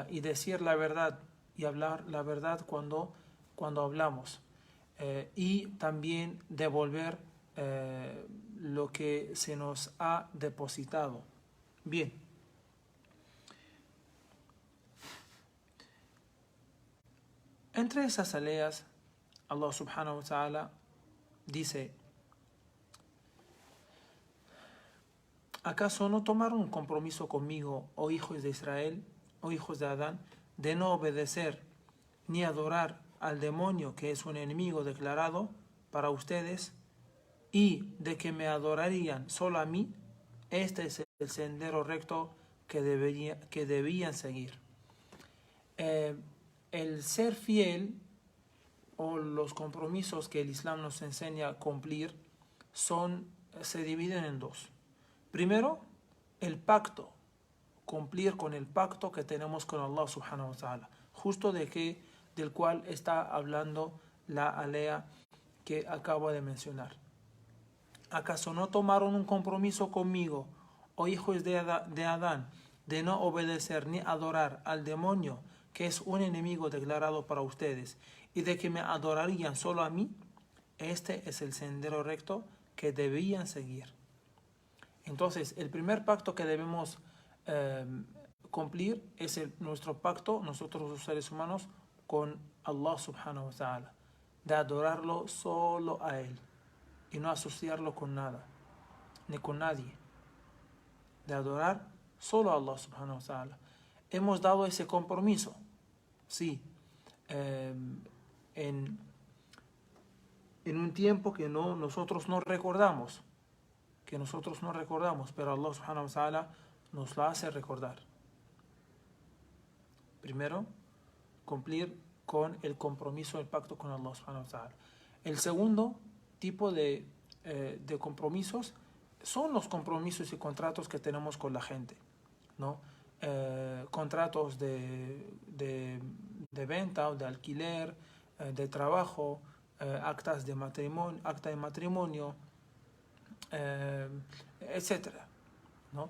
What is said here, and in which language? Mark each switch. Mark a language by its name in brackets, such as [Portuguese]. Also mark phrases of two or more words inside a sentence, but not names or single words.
[Spanish] Y decir la verdad y hablar la verdad cuando hablamos, y también devolver lo que se nos ha depositado. Bien, entre esas aleas [Arabic] الله سبحانه وتعالى [Spanish] dice: ¿acaso no tomaron un compromiso conmigo, oh hijos de Israel, oh hijos de Adán, de no obedecer ni adorar al demonio, que es un enemigo declarado para ustedes, y de que me adorarían solo a mí? Este es el sendero recto que debían seguir. El ser fiel, o los compromisos que el Islam nos enseña a cumplir, se dividen en dos. Primero, el pacto, cumplir con el pacto que tenemos con [Arabic] الله سبحانه وتعالى, [Spanish] justo del cual está hablando la alea que acabo de mencionar. ¿Acaso no tomaron un compromiso conmigo, oh hijos de Adán, de no obedecer ni adorar al demonio, que es un enemigo declarado para ustedes, y de que me adorarían solo a mí? Este es el sendero recto que debían seguir. Entonces, el primer pacto que debemos cumplir es nuestro pacto, nosotros los seres humanos, con [Arabic] الله سبحانه وتعالى, [Spanish] de adorarlo solo a Él y no asociarlo con nada, ni con nadie, de adorar solo a [Arabic] الله سبحانه وتعالى. [Spanish] Hemos dado ese compromiso, sí, en un tiempo que nosotros no recordamos, pero [Arabic] الله سبحانه وتعالى [Spanish] nos lo hace recordar. Primero, cumplir con el compromiso, el pacto con [Arabic] الله سبحانه وتعالى. [Spanish] El segundo tipo de de compromisos son los compromisos y contratos que tenemos con la gente, ¿no? Contratos de venta o de alquiler, de trabajo, acta de matrimonio, etcétera, ¿no?